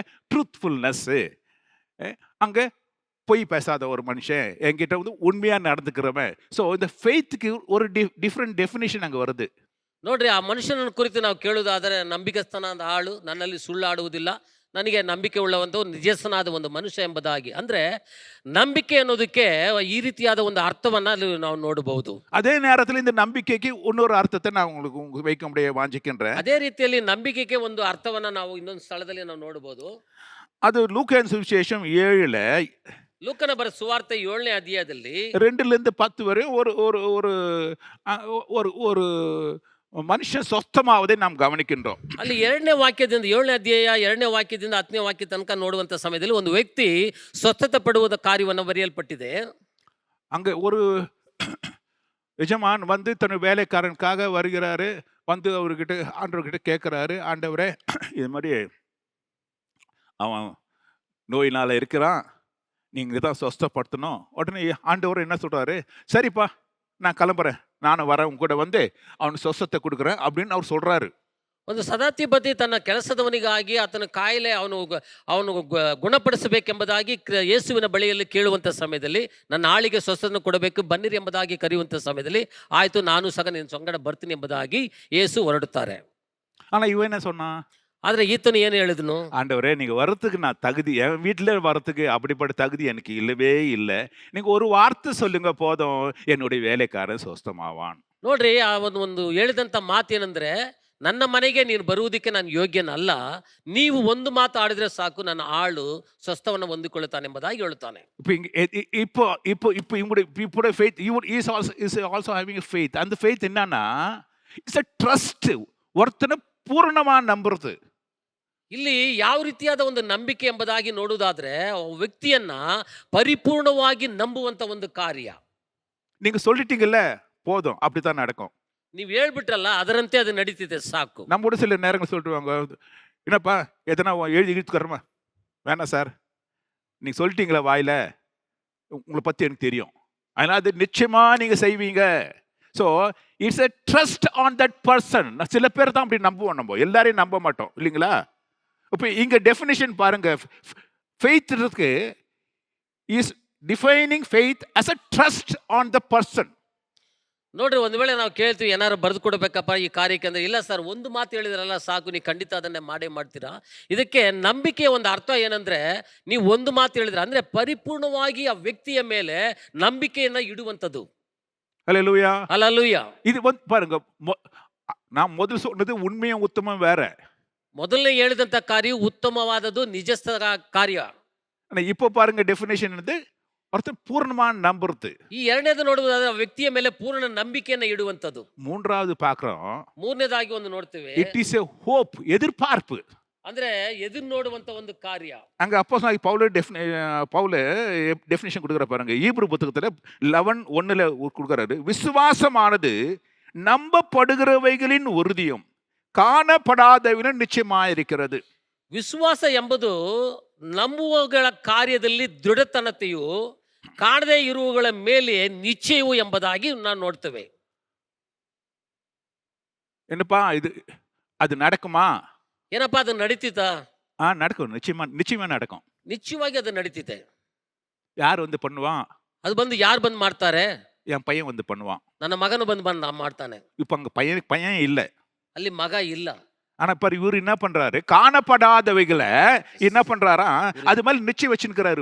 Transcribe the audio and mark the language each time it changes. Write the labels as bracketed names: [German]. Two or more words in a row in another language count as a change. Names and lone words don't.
[Tamil] ட்ரூத்ஃபுல்னஸ். அங்கே பொய் பேசாத ஒரு மனுஷன், என்கிட்ட வந்து உண்மையாக நடந்துக்கிறவன். ஸோ இந்த ஃபெய்த்துக்கு ஒரு [English] different definition [Tamil] அங்கே வருது. [Kannada] ನೋಡ್ರಿ, ಆ ಮನುಷ್ಯನ ಕುರಿತು ನಾವು ಕೇಳುವುದಾದರೆ, ನಂಬಿಕಸ್ಥನಾದ ಆಳು, ನನ್ನಲ್ಲಿ ಸುಳ್ಳಾಡುವುದಿಲ್ಲ, ನನಗೆ ನಂಬಿಕೆ ಉಳ್ಳವಂತ ಒಂದು ನಿಜಸ್ಥನಾದ ಒಂದು ಮನುಷ್ಯ ಎಂಬುದಾಗಿ. ಅಂದ್ರೆ ನಂಬಿಕೆ ಅನ್ನೋದಕ್ಕೆ ಈ ರೀತಿಯಾದ ಒಂದು ಅರ್ಥವನ್ನ ಅಲ್ಲಿ ನಾವು ನೋಡಬಹುದು. [Tamil] அதே நேரத்தில் இந்த நம்பிக்கைக்கு இன்னொரு அர்த்தத்தை நான் உங்களுக்கு வைக்க முடிய வாஞ்சிக்கின்றேன். [Kannada] ಅದೇ ರೀತಿಯಲ್ಲಿ ನಂಬಿಕೆಗೆ ಒಂದು ಅರ್ಥವನ್ನ ನಾವು ಇನ್ನೊಂದು ಸ್ಥಳದಲ್ಲಿ ನಾವು ನೋಡಬಹುದು. [Tamil] அது லூக்கான் சுவிசேஷம் 7ல, [Kannada] ಲೂಕನ ಬರೆದ ಸುವಾರ್ತೆ 7ನೇ ಅಧ್ಯಾಯದಲ್ಲಿ [Tamil] 2-10 வரை ஒரு ஒரு ஒரு ஒரு ஒரு மனுஷன் சொஸ்தமாவதை நாம் கவனிக்கின்றோம். [Kannada] ಅಲ್ಲಿ 2ನೇ ವಾಕ್ಯದಿಂದ 7ನೇ ಅಧ್ಯಾಯ 2ನೇ ವಾಕ್ಯದಿಂದ 10ನೇ ವಾಕ್ಯ ತನಕ ನೋಡುವಂತ ಸಮಯದಲ್ಲಿ ಒಂದು ವ್ಯಕ್ತಿ ಸ್ವಸ್ಥತೆ ಪಡುವುದ ಕಾರ್ಯವನ್ನು ಬರೆಯಲ್ಪಟ್ಟಿದೆ. [Tamil] அங்க ஒரு எஜமான் வந்து தன் வேலைக்காரனுக்காக வருகிறாரு. வந்து அவர்கிட்ட ஆண்டவர்கிட்ட கேட்குறாரு, ஆண்டவரே இது மாதிரி அவன் நோயினால் இருக்கிறான், நீங்கள் தான் சொஸ்தப்படுத்தணும். உடனே ஆண்டவர் என்ன சொல்கிறாரு? சரிப்பா, நான் கிளம்புறேன், நானும் வரேன், உங்க கூட வந்து அவனுக்கு சொஸ்தத்தை கொடுக்குறேன் அப்படின்னு அவர் சொல்கிறாரு. [Kannada] ಒಂದು ಸದಾಧಿಪತಿ ತನ್ನ ಕೆಲಸದವನಿಗಾಗಿ ಆತನ ಕಾಯಿಲೆ ಅವನು ಗುಣಪಡಿಸಬೇಕೆಂಬುದಾಗಿ ಯೇಸುವಿನ ಬಳಿಯಲ್ಲಿ ಕೇಳುವಂಥ ಸಮಯದಲ್ಲಿ, ನನ್ನ ಆಳಿಗೆ ಸ್ವಸ್ಥತೆ ಕೊಡಬೇಕು, ಬನ್ನಿರಿ ಎಂಬುದಾಗಿ ಕರೆಯುವಂಥ ಸಮಯದಲ್ಲಿ, ಆಯಿತು ನಾನು ಸಹ ನಿನ್ನ ಸಂಗಡ ಬರ್ತೀನಿ ಎಂಬುದಾಗಿ ಯೇಸು ಹೊರಡುತ್ತಾರೆ. [Tamil] ஆனால் இவன் என்ன சொன்னான்? [Kannada] ಆದರೆ ಈತನು ಏನು ಹೇಳಿದನು? [Tamil] ஆண்டவரே, நீங்க வரத்துக்கு நான் தகுதி, என் வீட்டில் வரத்துக்கு அப்படிப்பட்ட தகுதி எனக்கு இல்லவே இல்லை, நீங்க ஒரு வார்த்தை சொல்லுங்க போதும், என்னுடைய வேலைக்காரன் ಸ್ವಸ್ಥமாவான். [Kannada] ನೋಡ್ರಿ, ಆ ಒಂದು ಹೇಳಿದಂಥ ಮಾತೇನೆಂದ್ರೆ, ನನ್ನ ಮನೆಗೆ ನೀನು ಬರುವುದಕ್ಕೆ ನಾನು ಯೋಗ್ಯನಲ್ಲ, ನೀವು ಒಂದು ಮಾತು ಆಡಿದ್ರೆ ಸಾಕು, ನನ್ನ ಆಳು ಸ್ವಸ್ಥವನ್ನು ಹೊಂದಿಕೊಳ್ಳುತ್ತಾನೆ ಎಂಬುದಾಗಿ ಹೇಳುತ್ತಾನೆ. [Tamil] இப்போ இவங்களுடைய [English] faith, is also having faith. [Tamil] அந்த ஃபெய்த் என்னன்னா, [English] it's a trust. [Tamil] ஒருத்தனை பூரணமா நம்புறது. [Kannada] ಇಲ್ಲಿ ಯಾವ ರೀತಿಯಾದ ಒಂದು ನಂಬಿಕೆ ಎಂಬುದಾಗಿ ನೋಡುವುದಾದ್ರೆ, ವ್ಯಕ್ತಿಯನ್ನ ಪರಿಪೂರ್ಣವಾಗಿ ನಂಬುವಂತ ಒಂದು ಕಾರ್ಯ. [Tamil] நீங்க சொல்லிட்டீங்கல்ல போதும், அப்படித்தான் நடக்கும். [Kannada] ನೀವು ಹೇಳ್ಬಿಟ್ರಲ್ಲ, ಅದರಂತೆ ಅದು ನಡೀತಿದೆ, ಸಾಕು. [Tamil] நம்ம கூட சில நேரங்கள் சொல்லிட்டுவாங்க, என்னப்பா எதனா எழுதி இழுத்துக்கிறோமா? வேணாம் சார், நீங்க சொல்லிட்டீங்களா வாயில, உங்களை பத்தி எனக்கு தெரியும், அதனால அது நிச்சயமா நீங்க செய்வீங்க. [English] so it's a trust on that person. [Tamil] சில பேர் தான் அப்படி நம்புவோம், நம்ம எல்லாரையும் நம்ப மாட்டோம் இல்லைங்களா? இப்போ இங்க டெஃபினிஷன் பாருங்க, ஃபெய்த் இருக்கு, [English] is defining faith as a trust on the person. [Kannada] ನೋಡ್ರಿ, ಒಂದು ವೇಳೆ ನಾವು ಕೇಳ್ತೀವಿ ಏನಾರು ಬರೆದು ಕೊಡ್ಬೇಕಪ್ಪ ಈ ಕಾರ್ಯಕ್ಕೆ ಅಂದ್ರೆ, ಇಲ್ಲ ಸರ್ ಒಂದು ಮಾತು ಹೇಳಿದ್ರಲ್ಲ ಸಾಕು, ನೀವು ಖಂಡಿತ ಅದನ್ನೇ ಮಾಡೇ ಮಾಡ್ತೀರಾ. ಇದಕ್ಕೆ ನಂಬಿಕೆಯ ಒಂದು ಅರ್ಥ ಏನಂದ್ರೆ, ನೀವು ಒಂದು ಮಾತು ಹೇಳಿದ್ರೆ ಅಂದ್ರೆ ಪರಿಪೂರ್ಣವಾಗಿ ಆ ವ್ಯಕ್ತಿಯ ಮೇಲೆ ನಂಬಿಕೆಯನ್ನ ಇಡುವಂಥದ್ದು. [Tamil] ஹல்லேலூயா. [Kannada] ಅಲ್ಲೂಯ್ಯ. [Tamil] இது வந்து பாருங்க, நான் முதல் சொன்னது உண்மையும் உத்தமம் வேற. [Kannada] ಮೊದಲನೇ ಹೇಳಿದಂತ ಕಾರ್ಯ ಉತ್ತಮವಾದದ್ದು, ನಿಜಸ್ಥ ಕಾರ್ಯ. [Tamil] ஆனா இப்போ பாருங்க டெஃபினேஷன் என்னது, ஒருத்தன் பூர்ணமா நம்புறது. [Kannada] ಈ ಎರಡನೇದು ನೋಡುವುದಾದ್ರೆ ವ್ಯಕ್ತಿಯ ಮೇಲೆ ಪೂರ್ಣ ನಂಬಿಕೆಯನ್ನ ಇಡುವಂಥದ್ದು. [Tamil] மூன்றாவது பார்க்கிறோம், [Kannada] ಮೂರನೇದಾಗಿ ಒಂದು ನೋಡ್ತೇವೆ, [English] it is a hope, [Tamil] எதிர்பார்ப்பு. [Kannada] ಅಂದ್ರೆ ಎದುರು ನೋಡುವಂತ ಒಂದು ಕಾರ್ಯ. [Tamil] அங்க அப்போஸ்தலனாகிய பவுல் டெஃபினேஷன் கொடுக்குற பாருங்க, ஈப்ரு புத்தகத்துல 11:1 கொடுக்குறாரு, விசுவாசமானது நம்பப்படுகிறவைகளின் உறுதியும் காணப்படாதவைகளின் நிச்சயமாயிருக்கிறது. [Kannada] ವಿಶ್ವಾಸ ಎಂಬುದು ನಂಬುವಗಳ ಕಾರ್ಯದಲ್ಲಿ ದೃಢತನತೆಯು, ಕಾಣದೇ ಇರುವಗಳ ಮೇಲೆ ನಿಶ್ಚಯವು ಎಂಬುದಾಗಿ ನಾವು ನೋಡ್ತೇವೆ. [Tamil] என்னப்பா இது, அது நடக்குமா? [Kannada] ಏನಪ್ಪಾ ಅದು ನಡೀತಿತಾ? [Tamil] நடக்கும், நிச்சயமா நடக்கும். [Kannada] ನಿಶ್ಚಯವಾಗಿ ಅದು ನಡೀತಿದೆ. [Tamil] யார் வந்து பண்ணுவான்? [Kannada] ಅದು ಬಂದು ಯಾರು ಬಂದು ಮಾಡ್ತಾರೆ? [Tamil] என் பையன் வந்து பண்ணுவான். [Kannada] ನನ್ನ ಮಗನು ಬಂದು ಮಾಡ್ತಾನೆ. [Tamil] இப்ப அங்க பையன் இல்ல, [Kannada] ಅಲ್ಲಿ ಮಗ ಇಲ್ಲ. [Tamil] ஆனா பாரு இவரு என்ன பண்றாரு, காணப்படாதவைகளை என்ன பண்றாரா, அது மாதிரி நிச்சயம் வச்சுக்கிறாரு.